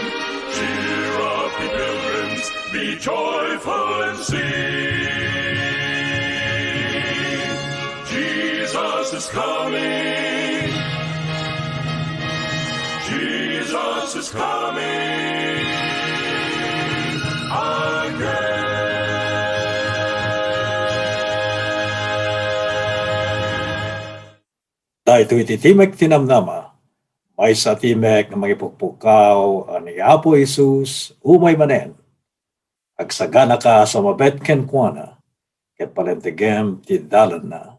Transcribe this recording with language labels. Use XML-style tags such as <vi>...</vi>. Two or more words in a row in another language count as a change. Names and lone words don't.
<en>Cheer up, ye pilgrims, be joyful and sing. Jesus is coming. Jesus is coming again.</en> <ilo>Dahito iti timek tinamnama, may sa timek na magipukpukaw ni Apo Isus umay manen. Agsagana ka sa mabet kenkwana, ket palentegem ti dalan na.</ilo>